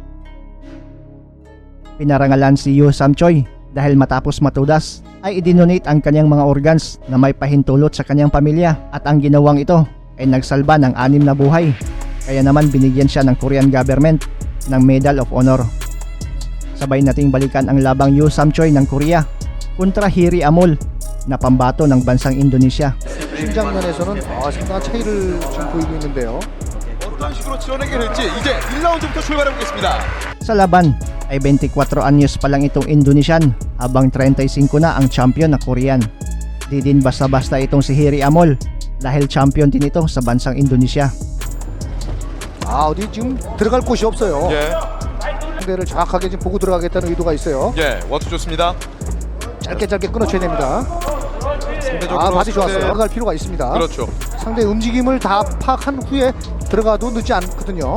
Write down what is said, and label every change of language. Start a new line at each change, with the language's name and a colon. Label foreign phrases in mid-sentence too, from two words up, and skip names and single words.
Filipino: Pinarangalan si Yoo Sam Choi dahil matapos matudas ay idinonate ang kanyang mga organs na may pahintulot sa kanyang pamilya, at ang ginawang ito ay nagsalba ng 6 na buhay. Kaya naman binigyan siya ng
English: Korean government
Filipino: ng Medal of Honor. Sabay nating balikan ang labang Yoo Sam Choi ng Korea kontra Hiri Amol na pambato ng bansang Indonesia.
Korean: 심장면에서는 상당한 차이를 지금 보이고 있는데요. 어떤 식으로 치러내게 될지 이제 1라운드부터 출발해보겠습니다.
Filipino: Sa laban ay 24 anyos pa lang itong Indonesian habang 35 na ang champion na Korean. Di din basta-basta itong si Hiri Amol dahil champion din ito sa bansang Indonesia.
Korean: 어디 지금 들어갈 곳이 없어요. 예, 상대를 정확하게 지금 보고 들어가겠다는 의도가 있어요. 원투 좋습니다. 짧게 끊어쳐야 됩니다. 상대적으로 바디 좋았어요. 들어갈 필요가 있습니다. 그렇죠. 상대 움직임을 다 파악한 후에 들어가도 늦지 않거든요.